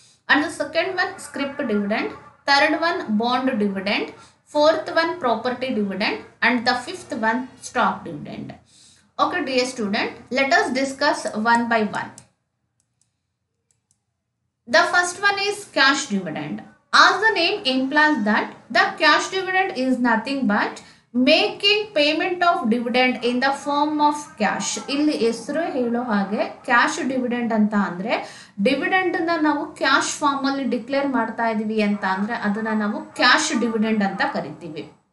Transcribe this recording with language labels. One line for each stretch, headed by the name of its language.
English: And the second one scrip dividend, third one bond dividend, fourth one property dividend, and the fifth one stock dividend. Okay dear student, let us discuss one by one. The first one is cash dividend. As the name implies that the cash dividend is nothing but making payment of dividend in the form of cash.
Kannada: ಇಲ್ಲಿ ಹೆಸರು ಹೇಳೋ ಹಾಗೆ cash dividend ಅಂತ ಅಂದರೆ dividend ನಾವು cash form ಅಲ್ಲಿ declare ಮಾಡ್ತಾ ಇದೀವಿ ಅಂತ ಅಂದ್ರೆ ಅದನ್ನ ನಾವು ಕ್ಯಾಶ್ ಡಿವಿಡೆಂಡ್ ಅಂತ ಕರಿತೀವಿ.